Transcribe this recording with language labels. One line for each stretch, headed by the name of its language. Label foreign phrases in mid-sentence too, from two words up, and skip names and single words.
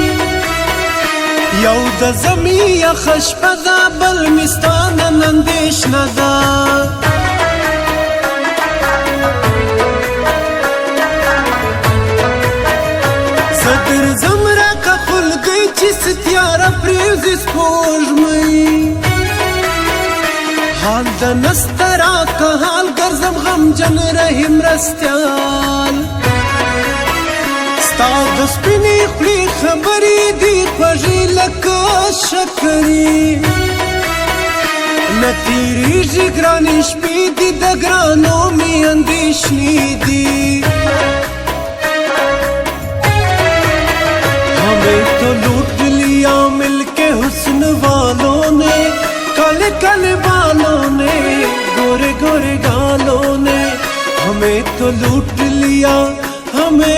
Pashto: یو د زمي یخه شپه ده بل مې ستا نن اندېښنه ده زه درځم راکه خلګۍ چې څه تیاره پرېوځي سپوږمۍ حال د نسته راکه حال ګرځم غمجن رحیم رستیال ستا د سپینې خولې خبرې دي خوږې لکه شکرې نه تېرېږي ګرانې شپې دي د ګرانو مې اندېښنې دي
Hindi: हमें तो लूट लिया मिलके हुस्न वालों ने काले काले बालों ने गोरे गोरे गालों ने हमें तो लूट लिया हमें